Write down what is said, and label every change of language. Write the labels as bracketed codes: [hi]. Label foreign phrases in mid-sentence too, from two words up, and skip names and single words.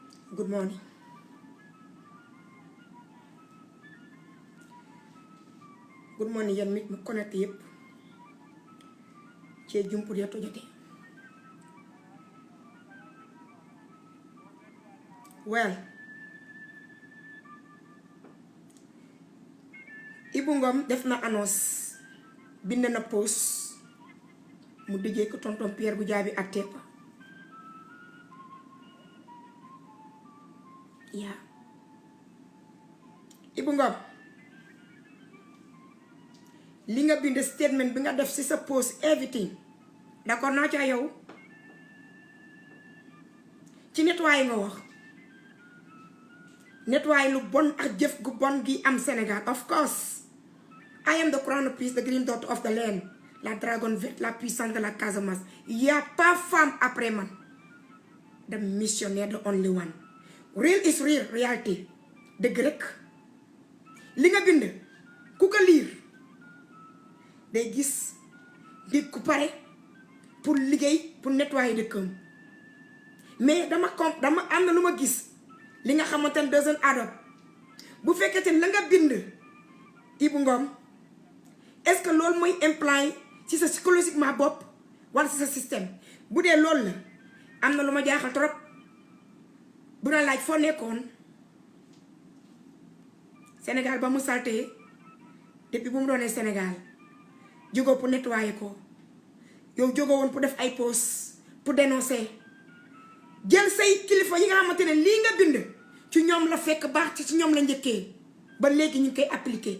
[en] Good morning. Good morning [wo] yéen nit mu connecté yépp ci jumpur ya tojate. Well, Ibou Ngom def na annonce bind na post mu dijee ko tonton Pierre Goudiaby ak Tepa. [en] Yeah. [wo] Ibou Ngom li nga bind statement bi nga def ci sa post everything d'accord naa ca yow ci nettoyer nga wax nettoyer lu bon ak jëf gu bon gi am Sénégal. [en] Of course I am the crown prince, the green daughter of the land, [fr] la dragon verte, la puissante de la Casamance. Y a pas femme après man. [en] The missionnaire, the only one. Real is real, reality. [wo] Dëgg rek li nga bind ku ko liir day gis nit ku pare pour liggéey [fr] pour nettoyer [wo] dëkkam. Mais dama am na lu ma gis li nga xamante ne [en] doesn't add up. [wo] Bu fekkee la nga bind Ibou Ngom [fr] est-ce que [wo] loolu mooy implant ci sa psychologiquement bopp wala ci sa système. Bu dee loolu la am na lu ma jaaxal trop. Bu na laaj foo nekkoon Sénégal ba mu salté depuis bu mu doonee Sénégal jógoo [fr] pour nettoyer [wo] ko yow jógoo woon pour def ay post [fr] pour dénoncer [wo] jël say kilifa yi nga xamante ne lii nga bind ci ñoom la fekk baax ci ñoom la njëkkee ba léegi ñu ngi koy appliquer.